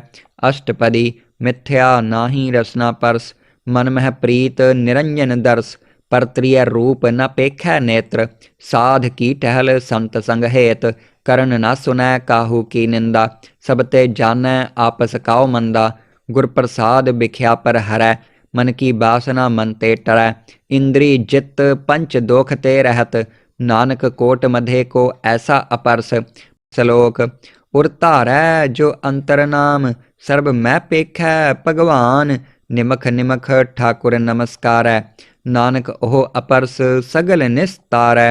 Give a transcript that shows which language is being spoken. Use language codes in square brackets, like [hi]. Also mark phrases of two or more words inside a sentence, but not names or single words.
[hi] अशटपदी मिथिआ नाही रसना परस मन महि प्रीत निरंजन दरस। परत्रिय रूप न पेखै नेतर साध की टहिल संत संग हेत। करन न सुनै काहू की निंदा सभ ते जाणै आपस काउ मंदा। गुर प्रसाद बिखिआ पर हरै मन की बासना मन ते टरै। इंद्री जित पंच दोख ते रहत, नानक कोट मधे को ऐसा अपरस। श्लोक। उर धारै जो अंतर नाम, सर्ब मैं पेखै भगवान। निमख निमख ठाकुर नमस्कारै, नानक ओह अपरस सगल निस्तारै।